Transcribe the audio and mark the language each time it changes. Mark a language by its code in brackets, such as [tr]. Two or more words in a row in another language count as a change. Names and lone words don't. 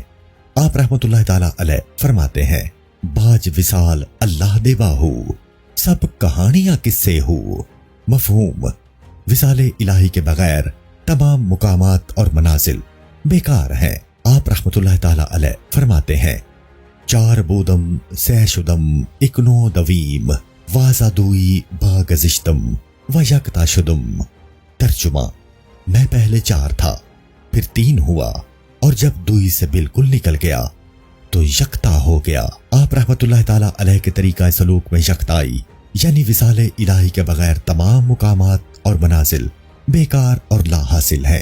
[ur] آپ [ar] رحمۃ اللہ تعالی علیہ [ur] فرماتے ہیں، [pa] باج وصال اللہ دے باہو، سب کہانیاں کس سے ہو۔ [ur] مفہوم، وصال الہی کے بغیر تمام مقامات اور منازل بیکار ہیں۔ آپ [ar] رحمۃ اللہ تعالی علیہ [ur] فرماتے ہیں، [fa] چار بودم سہ شدم اکنو دویم وازادوئی باگزشتم و یکتا شدم۔ [ur] ترجمہ، میں پہلے چار تھا، پھر تین ہوا، اور جب دوئی سے بالکل نکل گیا تو یکتا ہو گیا۔ آپ [ar] رحمۃ اللہ تعالی علیہ [ur] کے طریقہ سلوک میں یکتائی یعنی وصال الہی کے بغیر تمام مقامات اور منازل بیکار اور لا حاصل ہیں۔